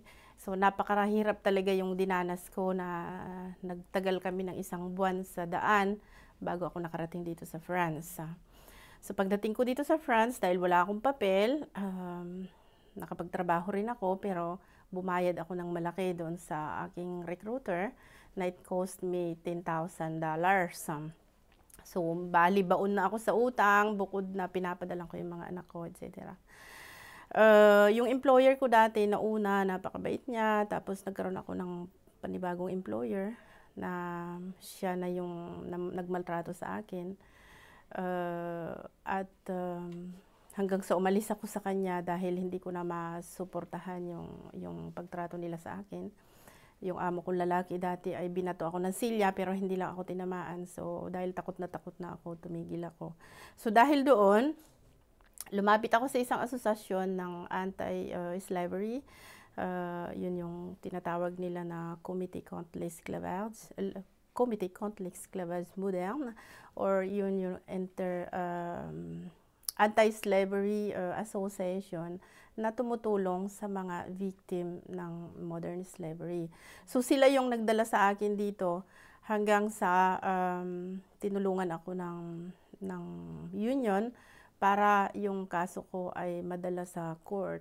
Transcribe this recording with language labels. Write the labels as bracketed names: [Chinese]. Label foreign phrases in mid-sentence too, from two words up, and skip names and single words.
[Filipino] So napakarahirap talaga yung dinanas ko na nagtagal kami ng 1 buwan sa daan bago ako nakarating dito sa France. So pagdating ko dito sa France, dahil wala akong papel, nakapagtrabaho rin ako pero bumayad ako ng malaki doon sa aking recruiter na [English] it cost me $10,000. [Filipino] So bali baon na ako sa utang, bukod na pinapadalan ko yung mga anak ko, etc. Yung employer ko dati na una, napakabait niya, tapos nagkaroon ako ng panibagong employer na siya na yung nagmaltrato sa akin. Hanggang sa umalis ako sa kanya dahil hindi ko na masuportahan yung pagtrato nila sa akin. Yung amo kong lalaki dati ay binato ako ng silya pero hindi lang ako tinamaan. So dahil takot na ako, tumigil ako. So dahil doon, lumapit ako sa isang asosasyon ng anti-slavery. Yun yung tinatawag nila na Comité contre l'esclavage, Comité contre l'esclavage moderne, or yun yung [English] anti-slavery association [Filipino] na tumutulong sa mga victim ng [English] modern slavery. [Filipino] So sila yung nagdala sa akin dito hanggang sa tinulungan ako ng union para yung kaso ko ay madala sa court.